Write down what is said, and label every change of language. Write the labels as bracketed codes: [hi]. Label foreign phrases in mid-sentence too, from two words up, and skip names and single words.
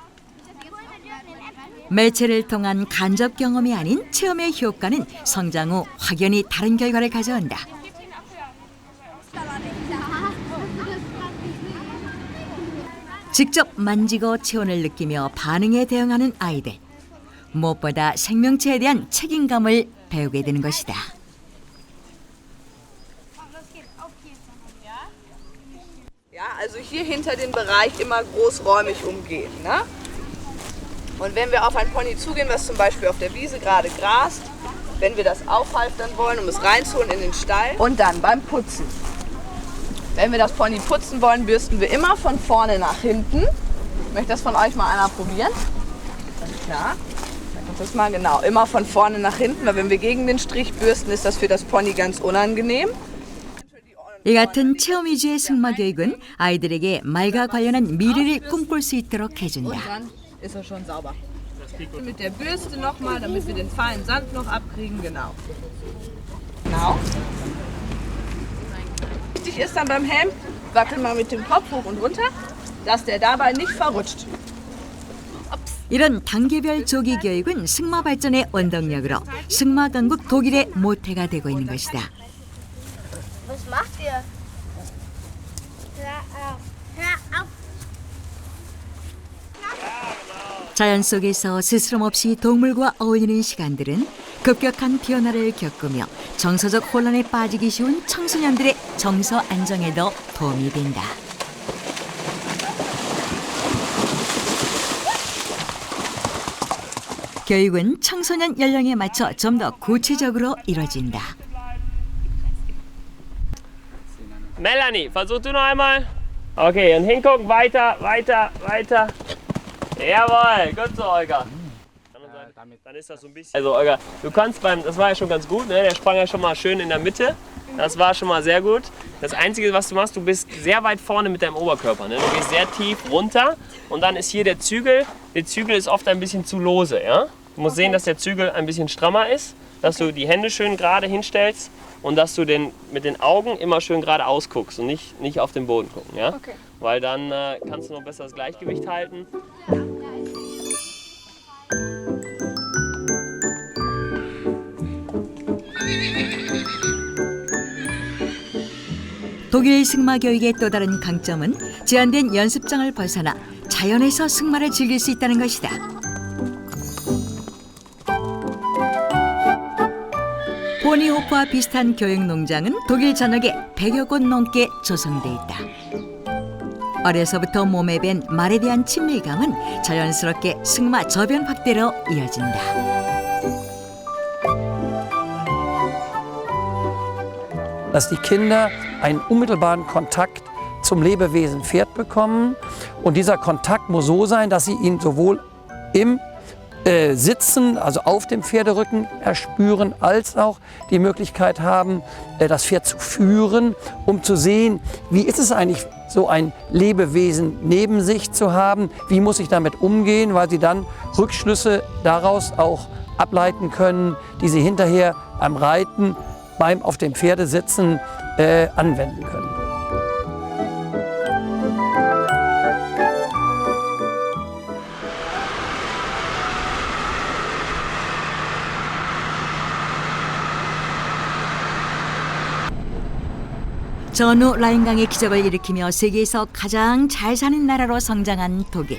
[ko] 매체를 통한 간접 경험이 아닌 체험의 효과는 성장 후 확연히 다른 결과를 가져온다. 직접 만지고 체온을 느끼며 반응에 대응하는 아이들. 무엇보다 생명체에 대한 책임감을 배우게 되는 것이다. [de] Ja, also hier hinter dem Bereich immer großräumig umgehen. Ne? Und wenn wir auf ein Pony zugehen, was zum Beispiel auf der Wiese gerade grast, wenn wir das aufhalftern wollen, um es reinzuholen in den Stall. Und dann beim Putzen. Wenn wir das Pony putzen wollen, bürsten wir immer von vorne nach hinten. Ich möchte das von euch mal einer probieren. Ganz klar. Das mal genau, immer von vorne nach hinten, weil wenn wir gegen den Strich bürsten, ist das für das Pony ganz unangenehm. [ko] 이 같은 체험 위주의 승마 교육은 아이들에게 말과 관련한 미래를 꿈꿀 수 있도록 해준다. [de] Ist er schon sauber. Mit der Bürste nochmal, damit wir den feinen Sand noch abkriegen, genau. Genau. Wichtig ist dann beim Helm, wackel mal mit dem Kopf hoch und runter, dass der dabei nicht verrutscht. [ko] 이런 단계별 조기 교육은 승마 발전의 원동력으로 승마 강국 독일의 모태가 되고 있는 것이다. [de] Was macht ihr? Hör auf. Hör auf. [ko] 자연 속에서 스스럼 없이 동물과 어울리는 시간들은 급격한 변화를 겪으며 정서적 혼란에 빠지기 쉬운 청소년들의 정서 안정에도 도움이 된다. 교육은 청소년 연령에 맞춰 좀 더 구체적으로 이뤄진다. [de] Melanie, versuch du noch einmal. Okay, und hingucken, weiter, weiter, weiter. Jawohl, gut so, Olga. Dann ist das so ein bisschen. Also, Olga, du kannst das war ja schon ganz gut, ne? Der sprang ja schon mal schön in der Mitte. Das war schon mal sehr gut. Das Einzige, was du machst, du bist sehr weit vorne mit deinem Oberkörper. Ne? Du gehst sehr tief runter und dann ist hier der Zügel. Der Zügel ist oft ein bisschen zu lose. Ja? Du musst sehen, dass der Zügel ein bisschen strammer ist, dass du die Hände schön gerade hinstellst und dass du mit den Augen immer schön gerade ausguckst und nicht auf den Boden gucken. Ja? Okay. Weil dann kannst du noch besser das Gleichgewicht halten. [ko] 독일 승마 교육의 또 다른 강점은 제한된 연습장을 벗어나 자연에서 승마를 즐길 수 있다는 것이다. 포니호프와 비슷한 교육 농장은 독일 전역에 100여 곳 넘게 조성돼 있다. 어려서부터 몸에 밴 말에 대한 친밀감은 자연스럽게 승마 저변 확대로 이어진다. [de] Dass die Kinder einen unmittelbaren Kontakt zum Lebewesen Pferd bekommen. Und dieser Kontakt muss so sein, dass sie ihn sowohl im Sitzen, also auf dem Pferderücken erspüren, als auch die Möglichkeit haben, das Pferd zu führen, um zu sehen, wie ist es eigentlich, so ein Lebewesen neben sich zu haben, wie muss ich damit umgehen, weil sie dann Rückschlüsse daraus auch ableiten können, die sie hinterher beim Reiten, beim auf dem Pferde sitzen, anwenden können. [ko] 전후 라인강의 기적을 일으키며 세계에서 가장 잘 사는 나라로 성장한 독일.